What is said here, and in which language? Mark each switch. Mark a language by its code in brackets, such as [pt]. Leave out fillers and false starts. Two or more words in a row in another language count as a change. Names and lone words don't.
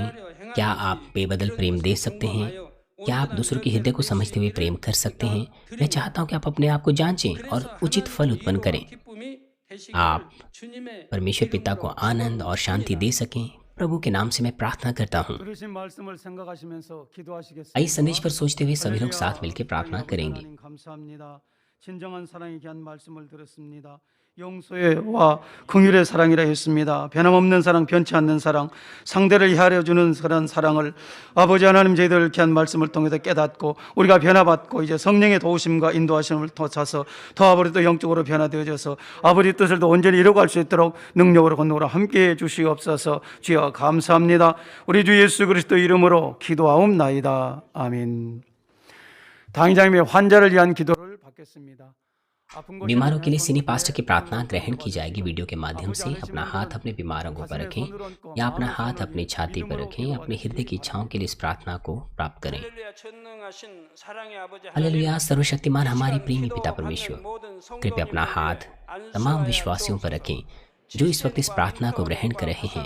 [hi] क्या आप बेबदल प्रेम दे सकते हैं? क्या आप दूसरों के हृदय को समझते हुए प्रेम कर सकते हैं? मैं चाहता हूं कि आप अपने आप को जांचें और उचित फल उत्पन्न करें। आप परमेश्वर पिता को आनंद और शांति दे सकें। प्रभु के नाम से मैं प्रार्थना करता हूँ। [ko] 들으신 말씀을 생각하시면서 기도하시겠습니다. [hi] आइए संदेश पर सोचते हुए सभी लोग साथ मिलकर प्रार्थना करेंगे। [ko] 하나님 감사합니다. 진정한 사랑에 귀한 말씀을 들었습니다. 용서와 긍휼의 사랑이라 했습니다. 변함없는 사랑, 변치 않는 사랑, 상대를 헤아려 주는 그런 사랑을 아버지 하나님 저희들 귀한 말씀을 통해서 깨닫고 우리가 변화받고 이제 성령의 도우심과 인도하심을 통해서 더 아버지도 영적으로 변화되어져서 아버지 뜻을 더 온전히 이루어갈 수 있도록 능력으로 권능으로 함께해 주시옵소서. 주여 감사합니다. 우리 주 예수 그리스도 이름으로 기도하옵나이다. 아멘. 당장의 환자를 위한 기도를 받겠습니다. [hi] बीमारों के लिए [en] senior pastor [hi] की प्रार्थना ग्रहण की जाएगी वीडियो के माध्यम से। अपना हाथ अपने बीमार अंगों पर रखें या अपना हाथ अपनी छाती पर रखें। अपने हृदय की इच्छाओं के लिए इस प्रार्थना को प्राप्त करें। हालेलुया। सर्वशक्तिमान हमारी प्रेमी पिता परमेश्वर, कृपया अपना हाथ तमाम विश्वासियों पर रखें जो इस वक्त इस प्रार्थना को ग्रहण कर रहे हैं।